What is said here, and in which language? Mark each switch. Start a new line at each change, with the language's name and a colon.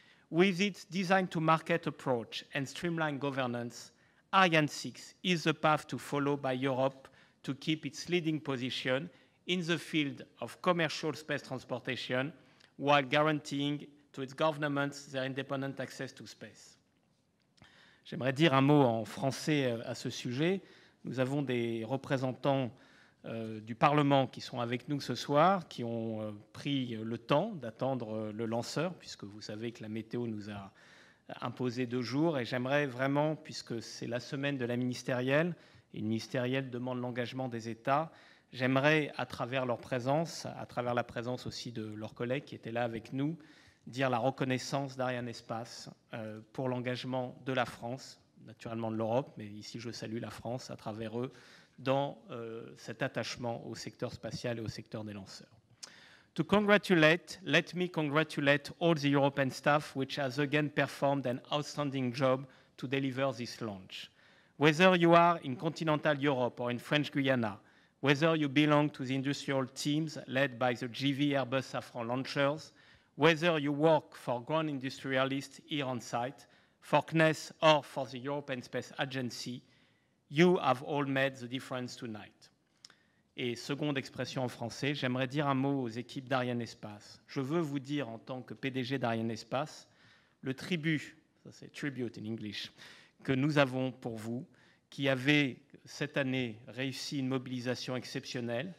English: With its design-to-market approach and streamlined governance, Ariane 6 is the path to follow by Europe to keep its leading position in the field of commercial space transportation while guaranteeing to its governments their independent access to space.
French: J'aimerais dire un mot en français à ce sujet. Nous avons des représentants du Parlement qui sont avec nous ce soir, qui ont pris le temps d'attendre le lanceur, puisque vous savez que la météo nous a imposé 2 jours, et j'aimerais vraiment, puisque c'est la semaine de la ministérielle, et une ministérielle demande l'engagement des États, j'aimerais, à travers leur présence, à travers la présence aussi de leurs collègues qui étaient là avec nous, dire la reconnaissance d'Arianespace pour l'engagement de la France, naturellement de l'Europe, mais ici je salue la France à travers eux, dans cet attachement au secteur spatial et au secteur des lanceurs.
English: To congratulate, let me congratulate all the European staff which has again performed an outstanding job to deliver this launch. Whether you are in continental Europe or in French Guiana, whether you belong to the industrial teams led by the GV Airbus Safran launchers, whether you work for ground industrialists here on site, for CNES or for the European Space Agency, you have all made the difference tonight.
French: Et seconde expression en français, j'aimerais dire un mot aux équipes d'Arianespace. Je veux vous dire en tant que PDG d'Arianespace, le tribut, ça c'est tribute in English, que nous avons pour vous, qui avez cette année réussi une mobilisation exceptionnelle.